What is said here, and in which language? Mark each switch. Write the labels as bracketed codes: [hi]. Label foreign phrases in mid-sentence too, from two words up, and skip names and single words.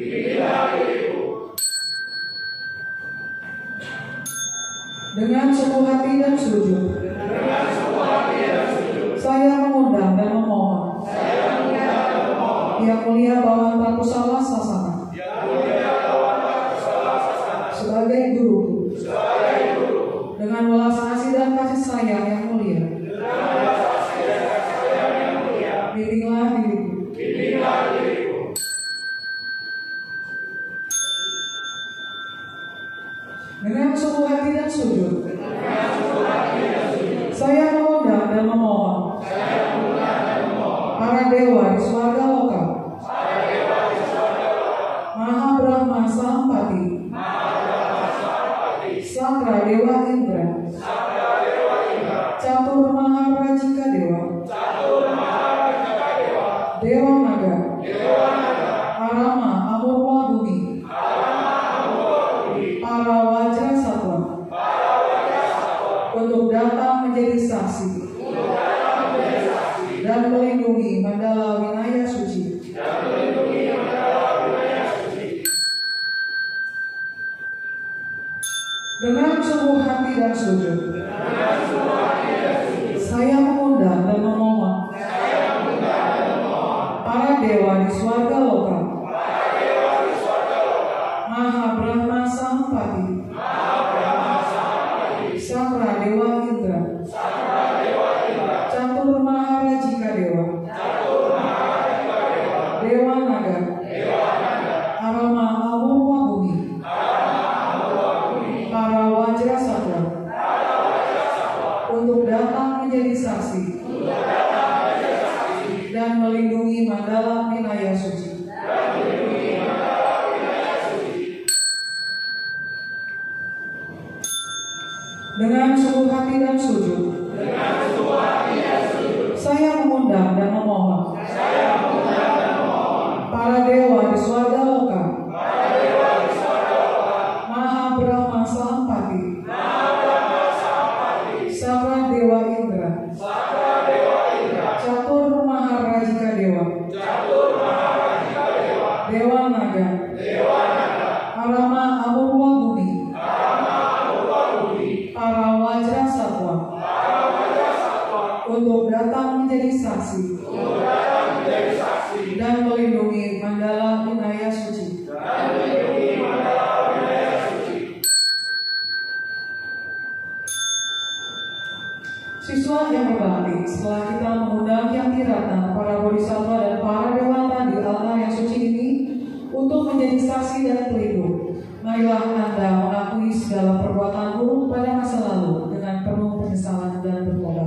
[id] Dengan sungguh hati dan sujud, saya mengundang dan memohon Yang Mulia Bawan Trapusala Sasana sebagai guruku, dengan welas asih dan kasih sayang, Yang Mulia bimbinglah diriku. Dengan sungguh hati dan sujud, saya mengundang dan memohon para dewa di swarga lokal, Maha Brahma Sampati, Sakra Dewa Indra, Catur Maharajika Dewa, Dewa Naga, Arama Amurwa Bumi, para Wajra Satwa, untuk datang menjadi saksi dan melindungi Mandala Winaya Suci. Dengan sungguh hati dan sujud, saya mengundang dan memohon para dewa di swarga lokal, Maha Brahma Sampati, Sakra Dewa Indra, Catur Maharajika Dewa, Dewa Naga, Arama Amurwa Bumi, para Wajra Satwa, untuk datang menjadi saksi dan melindungi Mandala Winaya Suci. Dengan sungguh hati dan sujud, saya mengundang dan memohon para dewa di swarga lokal, Maha Brahma Sampati, Sakra Dewa Indra, Catur Maharajika Dewa, Dewa Naga, Arama Amurwa Bumi, para Wajra Satwa, untuk datang menjadi saksi dan melindungi Mandala Winaya Suci. Siswa yang berbakti, setelah kita mengundang Yang Tirata, para bodhisattva dan para dewata di altar yang suci ini untuk menjadi saksi dan pelindung, marilah Anda mengakui segala perbuatan buruk pada masa lalu dengan penuh penyesalan dan bertobat.